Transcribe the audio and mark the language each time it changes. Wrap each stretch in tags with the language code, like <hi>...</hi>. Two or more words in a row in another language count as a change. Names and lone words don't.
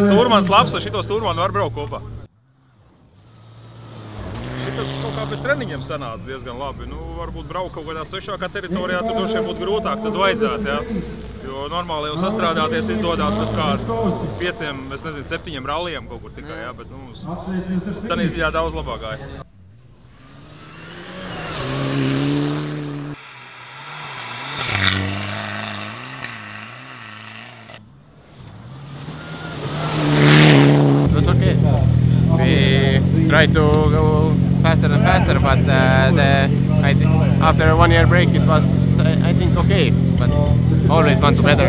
<lv>Stūrmans labs, ar šito stūrmanu var braukt kopā. Tas kaut kā bez treniņiem sanāca diezgan labi. Nu, varbūt braukt kaut kādā svešākā teritorijā, tur droši vien būtu grūtāk, tad vajadzētu, jā. Jo normāli jau sastrādāties izdodās pēc kādu 5, es nezinu, 7 ralliem kaut kur tikai, jā, bet mums tādā ziņā daudz labāk gāja.</lv> <en>It was okay. We tried to go faster and faster, but after a 1 year break it was, I think, okay, but always want to better.</en>